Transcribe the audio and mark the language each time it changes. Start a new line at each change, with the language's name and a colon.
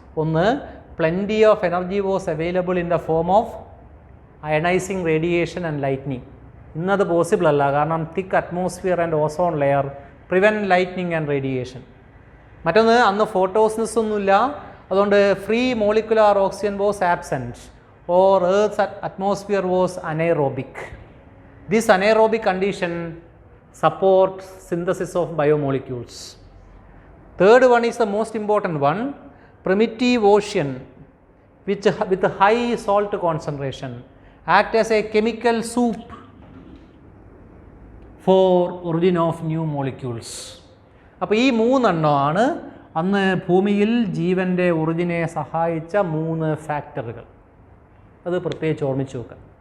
English: ഒന്ന്, plenty of energy was available in the form of ionising radiation and lightning.
Malayalam: ഇന്നത് possible അല്ല, കാരണം
English: Thick atmosphere and ozone layer prevent lightning and radiation.
Malayalam: മറ്റൊന്ന്, അന്ന് ഫോട്ടോസിനസ് ഒന്നുമില്ല, അതുകൊണ്ട്
English: Free molecular oxygen was absent or earth atmosphere was anaerobic. This anaerobic condition support synthesis of biomolecules. Third one is the most important one, primitive ocean which with high salt concentration act as a chemical soup for origin of new molecules.
Malayalam: അപ്പോൾ ഈ 3 എണ്ണമാണ് അന്ന് ഭൂമിയിൽ ജീവൻ്റെ ഒറിജിനെ സഹായിച്ച 3 ഫാക്ടറുകൾ. അത് പ്രത്യേകിച്ച് ഓർമ്മിച്ച് വെക്കുക.